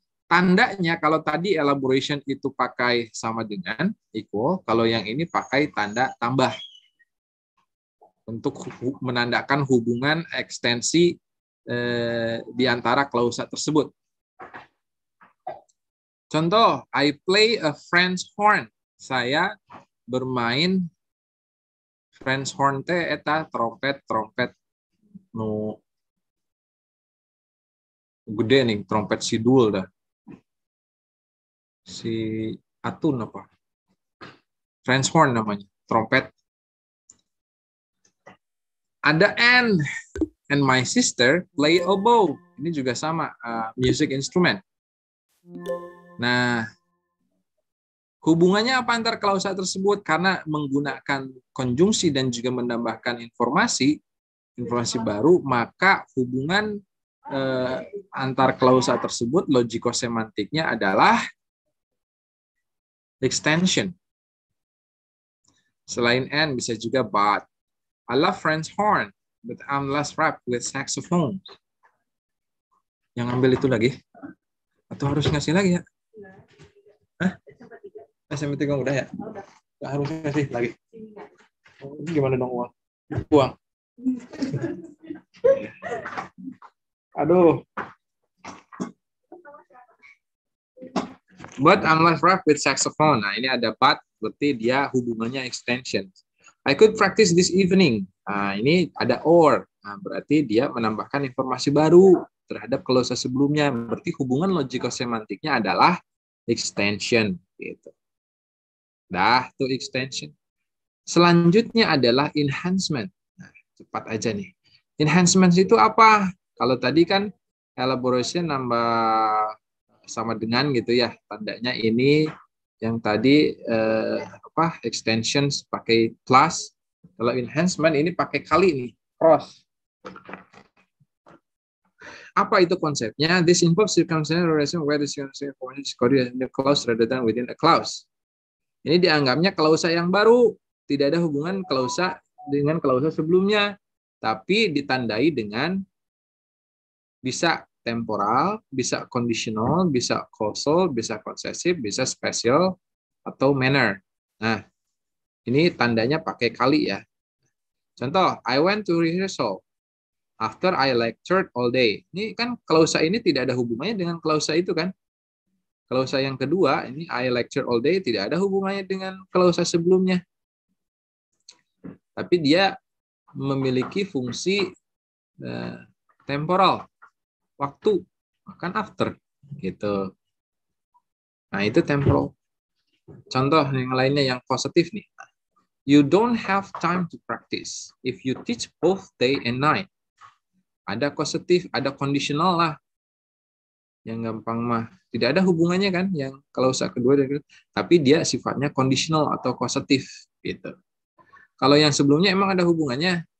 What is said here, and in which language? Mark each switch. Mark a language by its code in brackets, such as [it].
[id] Tandanya kalau tadi elaboration itu pakai sama dengan, equal, kalau yang ini pakai tanda tambah. Untuk menandakan hubungan ekstensi di antara klausa tersebut. [en] Contoh, I play a French horn. [id] Saya bermain [su] French horn teh eta trompet nu gede nih, trompet sidul dah. [id] Si Atun apa? French horn namanya, trompet. Ada [en] and my sister play oboe. [id] Ini juga sama, [en] music instrument. [id] Nah, hubungannya apa antar klausa tersebut? Karena menggunakan konjungsi dan juga menambahkan informasi baru, maka hubungan antar klausa tersebut logikosemantiknya adalah extension. Selain and bisa juga but. [en] I love French horn, but I'm less wrapped with saxophone. [id] Yang ambil itu lagi? Atau harus ngasih lagi ya? Hah? SMP 3 udah ya? Nggak harus ngasih lagi. Ini gimana dong uang? Uang. Aduh. [en] But I'm less wrapped with saxophone. [id] Nah, ini ada but, berarti dia hubungannya extension. [en] I could practice this evening. [id] Nah, ini ada or. Nah, berarti dia menambahkan informasi baru terhadap klausa sebelumnya. Berarti hubungan logikosemantiknya adalah extension. Gitu. Dah, tuh extension. Selanjutnya adalah enhancement. Nah, cepat aja nih. Enhancement itu apa? Kalau tadi kan elaboration nambah sama dengan gitu ya. Tandanya ini yang tadi extensions pakai plus. Kalau enhancement ini pakai kali nih, cross. Apa itu konsepnya? [en] This involves circumstantial relation where the circumstantial information is coded in the clause rather than within a clause. [id] Ini dianggapnya klausa yang baru, tidak ada hubungan klausa dengan klausa sebelumnya, tapi ditandai dengan bisa temporal, bisa conditional, bisa causal, bisa possessive, bisa special, atau manner. Nah, ini tandanya pakai kali ya. [en] Contoh, I went to rehearsal after I lectured all day. [id] Ini kan klausa ini tidak ada hubungannya dengan klausa itu kan. Klausa yang kedua, ini [en] I lecture all day, [id] tidak ada hubungannya dengan klausa sebelumnya. Tapi dia memiliki fungsi temporal, waktu, bahkan after. Gitu. Nah, itu temporal. Contoh yang lainnya yang positif nih. [en] You don't have time to practice if you teach both day and night. [id] Ada positif, ada conditional lah. Yang gampang mah tidak ada hubungannya kan yang klausa kedua dan tapi dia sifatnya conditional atau causative gitu. Kalau yang sebelumnya emang ada hubungannya?